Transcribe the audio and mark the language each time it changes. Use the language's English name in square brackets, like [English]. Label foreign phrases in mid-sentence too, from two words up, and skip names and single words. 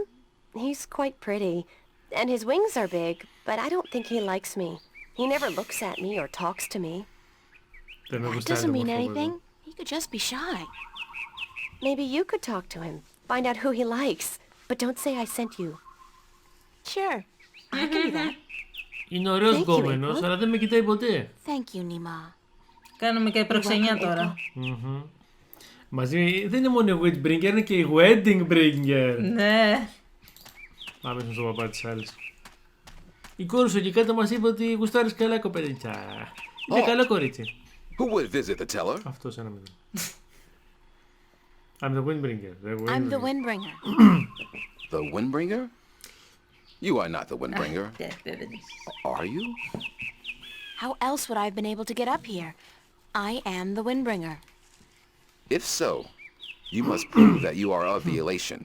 [English] He's quite pretty, and his wings are big, but I don't think he likes me. He never looks at me or talks to me. That doesn't mean anything. He could just be shy. Maybe you could talk to him, find out who he likes, but don't say I sent you. Sure, I can do that. [Greek] Είναι ωραίος γκόμενος, αλλά δεν με κοιτάει ποτέ. [English] Thank you, Nima. [Greek] Κάνουμε και προξενιά τώρα. Μαζί δεν είναι μόνο η Witchbringer, είναι και η Wedding Bringer. Ναι. Πάμε στον παπά της άλλης. Η κόρη σου εκεί κάτω μας είπε ότι γουστάρεις καλά κοπελίτσα. Είναι καλό κορίτσι. [English] Who would visit the teller? [Greek] Αυτός ένα μηδέν. [English] I'm the Windbringer. I'm the Windbringer. The Windbringer? You are not the Windbringer. Are you? How else would I have been able to get up here? I am the Windbringer. If so, you must prove that you are of the elation.